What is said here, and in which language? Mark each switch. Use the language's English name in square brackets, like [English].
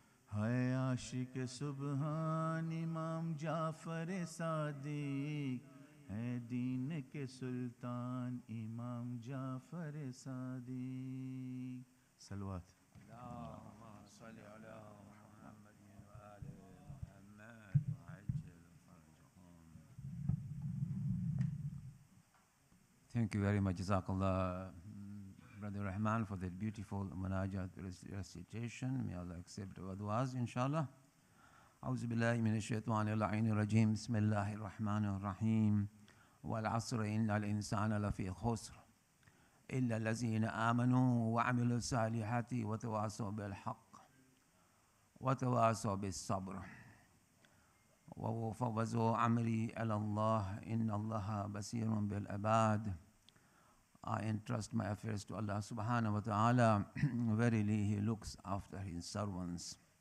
[Urdu] ہے عاشق سبحان امام جعفر صادق ہے دین کے سلطان امام جعفر صادق صلوات [Arabic] اللهم صل على محمد وآل محمد وعجل فرجهم. [English] Thank you very much, Jazakallah, Brother Rahman, for that beautiful munajat recitation. May Allah accept our du'as, inshallah. [Arabic] أعوذ بالله من الشيطان اللعين الرجيم بسم الله الرحمن الرحيم والعصر إن الإنسان لفي خسر إلا الذين آمنوا وعملوا الصالحات وتواصوا بالحق وتواصوا بالصبر وفوضوا أمري إلى الله إن الله بصير بالعباد. [English] I entrust my affairs to Allah subhanahu wa ta'ala. Verily He looks after His servants.